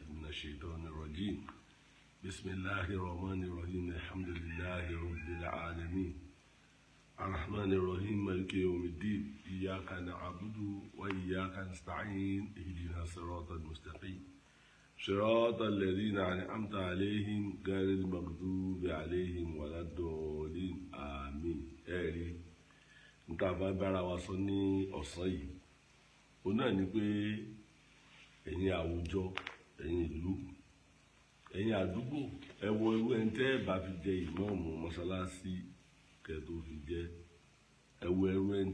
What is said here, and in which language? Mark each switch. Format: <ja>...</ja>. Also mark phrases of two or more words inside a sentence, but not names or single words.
<ar>الشيطان الرجيم بسم الله الرحمن الرحيم الحمد لله رب العالمين الرحمن الرحيم مالك يوم الدين إياك نعبد وإياك نستعين اهدنا الصراط المستقيم صراط الذين أنعمت عليهم غير المغضوب عليهم ولا الضالين آمين.</ar> <yo>ẹ̀rí níta bá bára wa sọ ní ọ̀sán yìí òun náà ni pé ẹ̀yin àwùjọ ẹ̀yin ìlú ẹ̀yin àdúgbò ẹ wo irú ẹni tẹ́ ẹ bá fi jẹ ìmáàmù mọ́sálásí kẹ́ tó fi jẹ ẹ wo irú ẹni</yo>